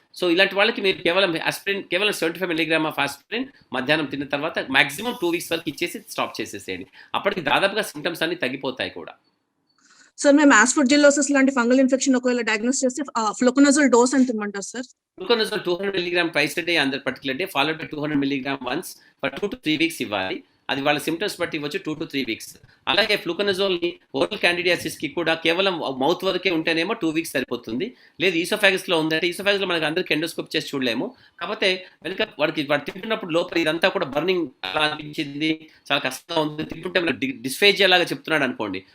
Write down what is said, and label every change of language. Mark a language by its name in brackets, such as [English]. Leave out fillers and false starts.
[Telugu] So ఇలాంటి వాళ్ళకి మీరు కేవలం ఆస్పిరిన్, కేవలం 75 mg ఆఫ్ ఆస్పిరిన్ మధ్యాహ్నం తిన్న తర్వాత మాక్సిమం 2 weeks వరకు ఇచ్చేసి స్టాప్ చేసేసేయండి. అప్పటికి దాదాపుగా సింటమ్స్ అన్ని తగ్గిపోతాయి కూడా. సార్, మేము ఆస్పర్జిల్లోసిస్ లాంటి ఫంగల్ ఇన్ఫెక్షన్ ఒకవేళ డయాగ్నోస్ చేస్తే ఫ్లోకనజోల్ డోస్ ఎంత ఇవ్వమంటారు sir? [English] fluconazole 200 mg twice a day on that particular day, followed by 200 mg once for 2 to 3 weeks [Telugu] ఇవ్వాలి. అది వాళ్ళ సిమ్టమ్స్ బట్టి ఇవ్వచ్చు, 2 to 3 weeks. అలాగే ఫ్లూకనజోల్ని ఓరల్ క్యాండిడియాసిస్కి కూడా కేవలం మౌత్ వరకే ఉంటేనేమో 2 weeks సరిపోతుంది. లేదు ఈసోఫాగస్లో ఉందంటే, ఈసోఫాగస్లో మనకి అందరికీ ఎండోస్కోప్ చేసి చూడలేము, కాకపోతే వెనుక వాడు తింటున్నప్పుడు లోపల ఇదంతా కూడా బర్నింగ్ అలా అనిపించింది, చాలా కష్టంగా ఉంది, తింటుంటే మనకి డిస్ఫేజియా లాగా చెప్తున్నాడు అనుకోండి.